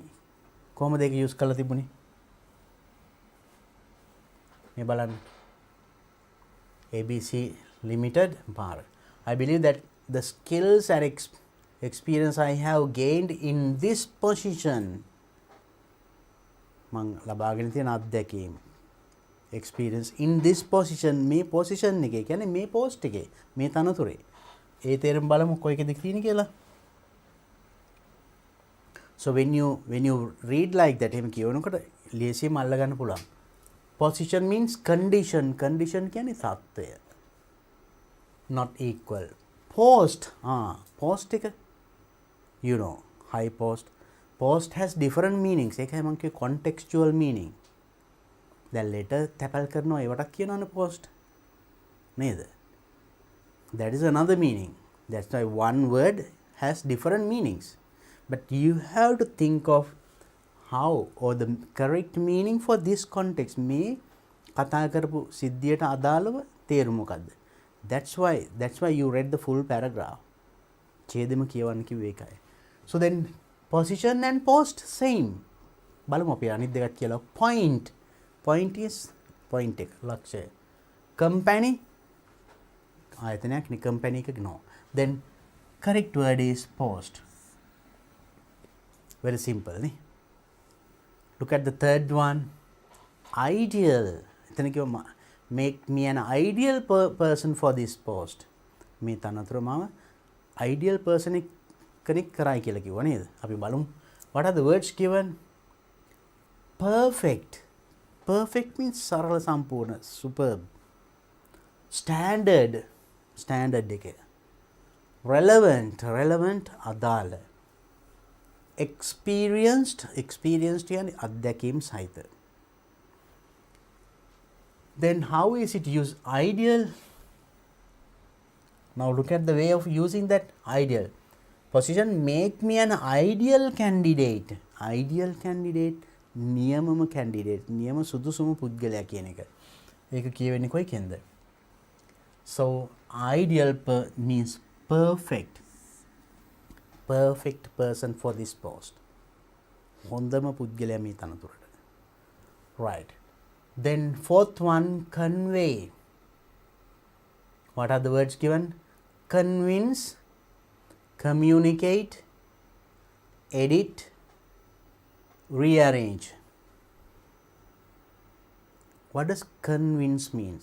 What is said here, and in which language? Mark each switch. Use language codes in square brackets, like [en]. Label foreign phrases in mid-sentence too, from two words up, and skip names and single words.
[si] කොහොමද ඒක use කරලා තිබුණේ? මේ බලන්න. ABC Limited පාර. [en] I believe that the skills and experience I have gained in this position [si] මං ලබාගෙන තියෙන අත්දැකීම් [en] experience in this position [si] මේ position එකේ කියන්නේ මේ post එකේ මේ තනතුරේ ඒ තේරුම් බලමු කොයිකද තියෙන්නේ කියලා [en] So when you read like that [si] එහෙම කියවනකොට ලේසියෙන්ම අල්ල ගන්න පුළුවන්. [en] Position means condition. [si] Condition කියන්නේ තත්ත්වය. [en] Not equal. Post. Post එක you know high post. Post has different meanings. [si] ඒකයි මම කිව්වේ [en] contextual meaning. [si] දැන් letter තැපල් කරනවා ඒවටත් කියනවනේ post. නේද? [en] That is another meaning. That's why one word has different meanings. But you have to think of how or the correct meaning for this context. මේ කතා කරපු සිද්ධියට අදාළව තේරුම මොකද්ද? That's why you read the full paragraph. [si] ඡේදෙම කියවන්න කිව්වේ ඒකයි. [en] So then position and post same. [si] බලමු අපි අනිත් දෙකත් කියලා. [en] Point. Point is point [si] එක ලක්ෂය. Company ආයතනයක් නේ company එක no. [en] Then correct word is post. Very simple නේ. Look at the third one. Ideal. [si] එතන කිව්වා [en] make me an ideal person for this post. [si] මේ තනතුර මම [en] ideal person [si] කෙනෙක් කරයි කියලා කිව්වා නේද? අපි බලමු. [en] What are the words given? Perfect. Perfect means [si] සරල සම්පූර්ණ, [en] superb. Standard. Standard එක. Relevant. Relevant අදාළ. Experienced. Experienced [si] කියන්නේ අත්දැකීම් සහිත. [en] Then how is it used? Ideal. Now look at the way of using that ideal. Position make me an ideal candidate. Ideal candidate නියමම candidate. [si] නියම සුදුසුම පුද්ගලයා කියන එක. ඒක කියවෙන්නේ කොයි කෙන්ද? [en] So ideal means perfect. Perfect person for this post. [si] හොඳම පුද්ගලයා මේ තනතුරට. [en] Right. Then fourth one, convey. What are the words given? Convince, communicate, edit, rearrange. What does convince means?